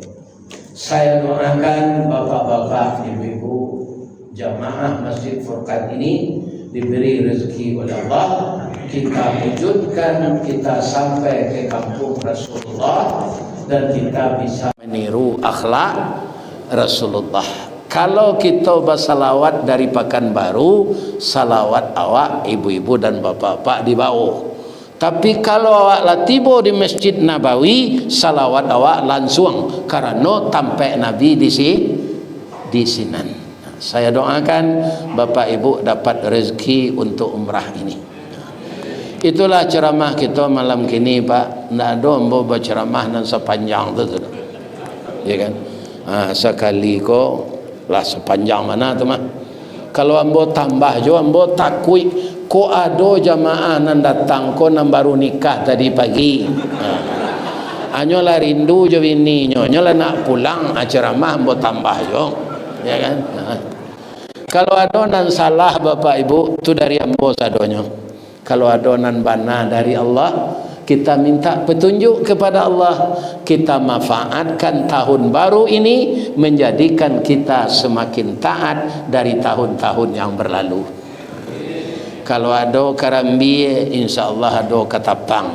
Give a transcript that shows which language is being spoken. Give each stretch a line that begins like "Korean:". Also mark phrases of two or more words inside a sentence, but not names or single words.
Indonesian: Saya doakan bapak-bapak, ibu-ibu, jamaah Masjid Furqan ini diberi rezeki oleh Allah, kita wujudkan, kita sampai ke kampung Rasulullah dan kita bisa meniru akhlak Rasulullah. Kalau kita bersalawat dari Pekanbaru, salawat awak ibu-ibu dan bapak-bapak di bawah. Tapi kalau awak lah tiba di Masjid Nabawi, salawat awak langsung karena tampak Nabi di sini. Saya doakan Bapak Ibu dapat rezeki untuk umrah ini. Itulah ceramah kita malam kini Pak. Tidak ada ambo berceramah dan sepanjang itu.
Minangkabau: Ya kan? Sekali ko lah sepanjang mana tu mah. Kalau ambo tambah jo ambo takui ko ada jamaah nan datang ko nan baru nikah tadi pagi. Anyolah rindu jo ini nyolah nak pulang ceramah ambo tambah jo.
Indonesian: Ya kan?
Minangkabau: Kalau adonan salah Bapak Ibu itu dari ambo sadonya. Kalau adonan bana dari Allah,
Indonesian: kita minta petunjuk kepada Allah, kita manfaatkan tahun baru ini menjadikan kita semakin taat dari tahun-tahun yang berlalu.
Minangkabau: Kalau ada karambi,
Arabic: insya Allah
Minangkabau: ada katapang.